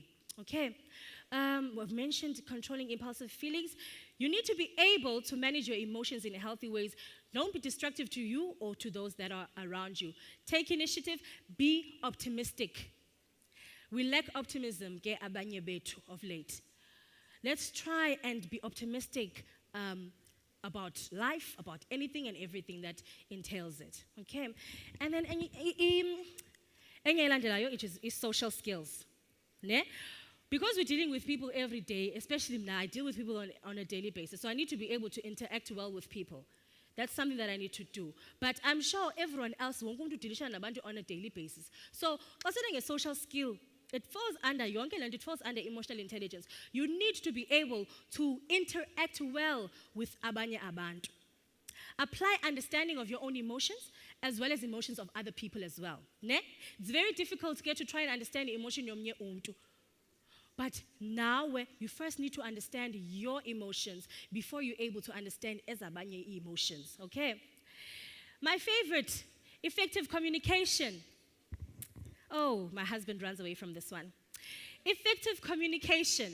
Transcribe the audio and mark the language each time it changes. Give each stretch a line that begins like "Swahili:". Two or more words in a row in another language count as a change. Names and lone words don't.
English: Okay, we've mentioned controlling impulsive feelings. You need to be able to manage your emotions in healthy ways. Don't be destructive to you or to those that are around you. Take initiative, be optimistic. We lack optimism,
Zulu: ke abanye bethu
English: of late. Let's try and be optimistic about life, about anything and everything that entails it. Okay, and then
Zulu: enye elandelayo,
English: which is social skills. Ne? Because we're dealing with people every day, especially now, I deal with people on a daily basis, so I need to be able to interact well with people. That's something that I need to do. But I'm sure everyone else won't go to deal on a daily basis. So, considering a social skill, it falls under yonke and it falls under emotional intelligence. You need to be able to interact well with
Zulu: abanye abantu.
English: Apply understanding of your own emotions as well as emotions of other people as well. Ne? It's very difficult to try and understand the emotion
Zulu: yomnye umuntu.
English: But now you first need to understand your emotions before you're able to understand ezabanye emotions, okay? My favorite, effective communication. Oh, my husband runs away from this one. Effective communication.